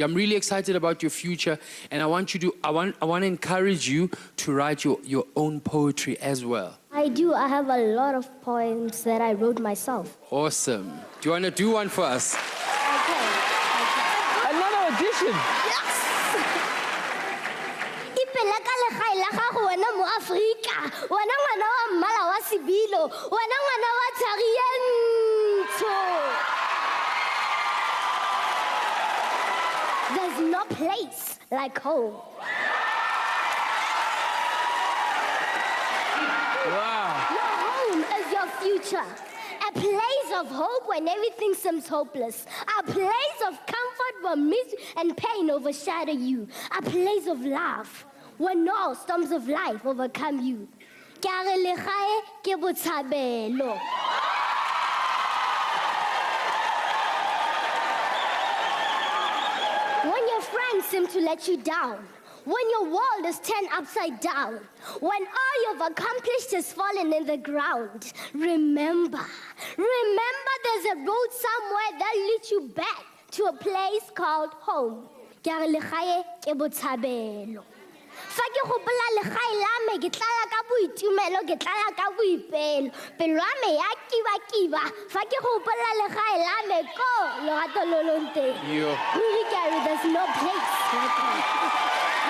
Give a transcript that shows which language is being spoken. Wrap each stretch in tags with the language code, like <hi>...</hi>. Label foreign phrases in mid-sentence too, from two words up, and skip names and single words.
<en>I'm really excited about your future, and I want to encourage you to write your own poetry as well. I do. I have a lot of poems that I wrote myself. Awesome. Do you want to do one for us? Okay. Another audition. Yes!</en> <tn>Ipela ka legae la gago wena mo Afrika, wena ngwana wa mmala wa sebilo, wena ngwana wa Tlhagientsho.</tn> <en>There's no place like home. Wow. Your home is your future. A place of hope when everything seems hopeless. A place of comfort when misery and pain overshadow you. A place of love when all storms of life overcome you.</en> <tn>Ke a re legae ke botshabelo.</tn> <en>When your friends seem to let you down, when your world is turned upside down, when all you've accomplished is fallen in the ground, remember there's a road somewhere that leads you back to a place called home.</en> <tn>Ke a re legae ke botshabelo. Fa ke gopola legae la me ke tlala ka boitumelo, ke tlala ka boipelo, pelo ya me ya kiba-kiba. Fa ke gopola legae la me ko lorato lo lo nteng.</tn> <en>Yo.</en> <tn>Ruri ke a re,</tn> <en>there's no place like home.</en>